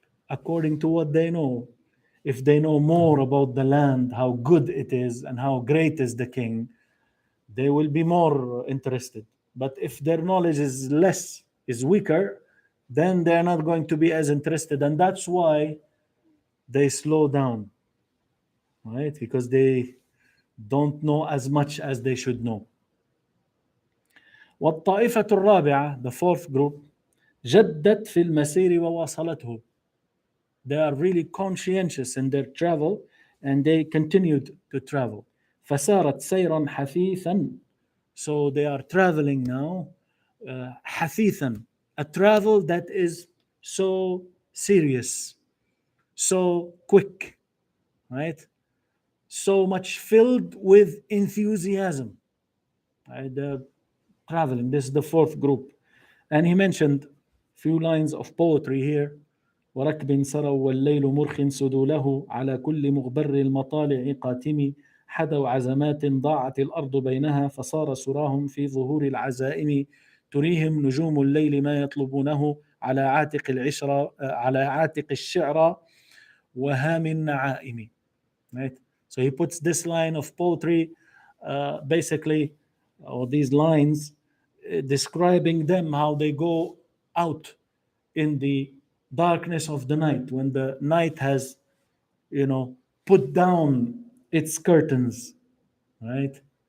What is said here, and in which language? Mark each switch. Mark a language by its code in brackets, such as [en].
[en] According to what they know. If they know more about the land, how good it is and how great is the king, they will be more interested. But if their knowledge is less, is weaker, then they're not going to be as interested. And that's why they slow down, right? Because they don't know as much as they should know. [ar] والطائفة الرابعة, [en] the fourth group, [ar] جدت في المسير وواصلته. [en] They are really conscientious in their travel and they continued to travel. [ar] فسارت سيرا حثيثا. [en] So they are traveling now, حثيثا, a travel that is so serious, so quick, right? So much filled with enthusiasm. Right? They're traveling. This is the fourth group. And he mentioned few lines of poetry here. [ar] وركب سروا والليل مرخ سدوله على كل مغبر المطالع قاتم حدوا عزمات ضاعت الأرض بينها فصار سراهم في ظهور العزائم تريهم نجوم الليل ما يطلبونه على عاتق العشرة على عاتق الشعر وهام النعائم. [en] Right? So he puts this line of poetry basically, or these lines describing them, how they go out in the darkness of the night, when the night has, put down its curtains, right?